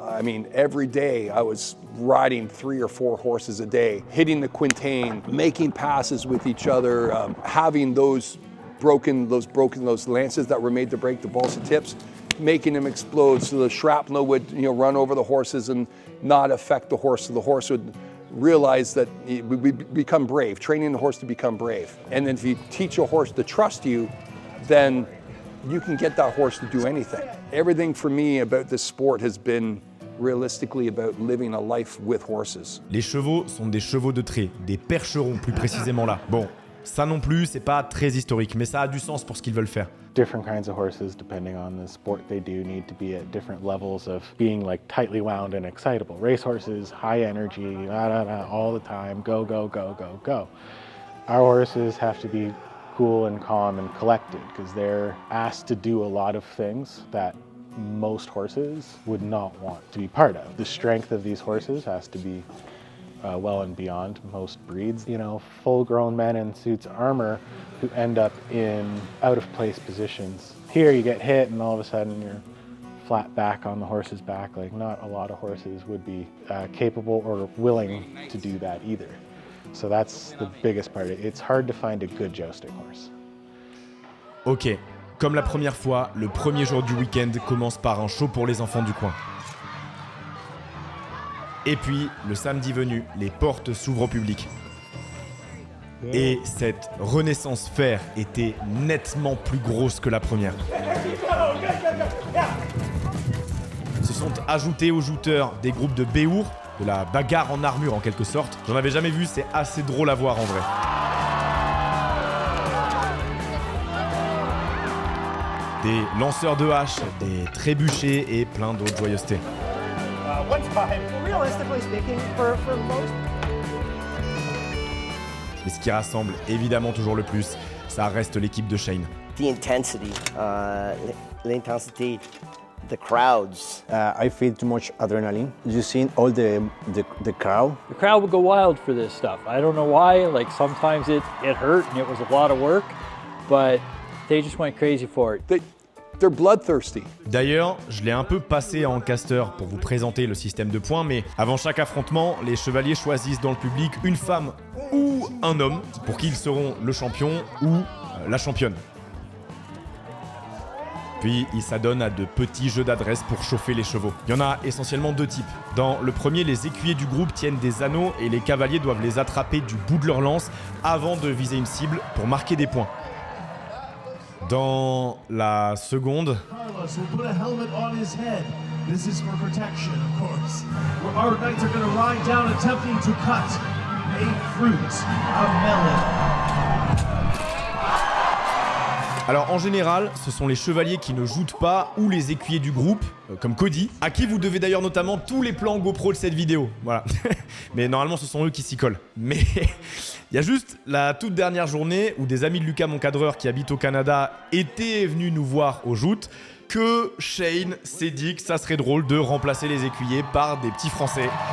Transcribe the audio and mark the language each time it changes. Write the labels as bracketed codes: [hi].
[en] I mean, every day I was riding 3 or 4 horses a day, hitting the quintain, making passes with each other, having those lances that were made to break the balsa tips, making them explode so the shrapnel would run over the horses and not affect the horse, so the horse would realize that we become brave, training the horse to become brave. And then if you teach a horse to trust you, then you can get that horse to do anything. Everything for me about this sport has been realistically about living a life with horses. [fr] Les chevaux sont des chevaux de trait, des percherons plus précisément là. Bon, ça non plus, c'est pas très historique, mais ça a du sens pour ce qu'ils veulent faire. [en] Different kinds of horses, depending on the sport they do, need to be at different levels of being like tightly wound and excitable. Race horses, high energy, all the time, go, go, go, go, go. Our horses have to be cool and calm and collected because they're asked to do a lot of things that most horses would not want to be part of. The strength of these horses has to be well and beyond most breeds. Full-grown men in suits of armor who end up in out-of-place positions. Here you get hit and all of a sudden you're flat back on the horse's back. Like, not a lot of horses would be capable or willing to do that either. So that's the biggest part. It's hard to find a good jousting horse. [fr] Ok, comme la première fois, le premier jour du week-end commence par un show pour les enfants du coin. Et puis, le samedi venu, les portes s'ouvrent au public. Et cette Renaissance Fair était nettement plus grosse que la première. Se sont ajoutés aux jouteurs des groupes de béour, de la bagarre en armure en quelque sorte. J'en avais jamais vu, c'est assez drôle à voir en vrai. Des lanceurs de haches, des trébuchets et plein d'autres joyeusetés. [en] One time, realistically speaking, for most. [fr] Mais ce qui rassemble évidemment toujours le plus, ça reste l'équipe de Shane. [en] The intensity, [fr] l'intensité, [en] the crowds. I feel too much adrenaline. You seen all the crowd? The crowd would go wild for this stuff. I don't know why. Like, sometimes it hurt and it was a lot of work, but they just went crazy for it. They're bloodthirsty. [fr] D'ailleurs, je l'ai un peu passé en caster pour vous présenter le système de points, mais avant chaque affrontement, les chevaliers choisissent dans le public une femme ou un homme pour qui ils seront le champion ou la championne. Puis ils s'adonnent à de petits jeux d'adresse pour chauffer les chevaux. Il y en a essentiellement 2 types. Dans le premier, les écuyers du groupe tiennent des anneaux et les cavaliers doivent les attraper du bout de leur lance avant de viser une cible pour marquer des points. Dans la seconde, [en] Carlos will put a helmet on his head. This is for protection, of course. Our knights are going to ride down attempting to cut a fruit, a melon. [fr] alors en général, ce sont les chevaliers qui ne joutent pas ou les écuyers du groupe, comme Cody, à qui vous devez d'ailleurs notamment tous les plans GoPro de cette vidéo. Voilà. Mais normalement, ce sont eux qui s'y collent. Mais il y a juste la toute dernière journée où des amis de Lucas, mon cadreur qui habite au Canada, étaient venus nous voir aux joutes, que Shane s'est dit que ça serait drôle de remplacer les écuyers par des petits Français.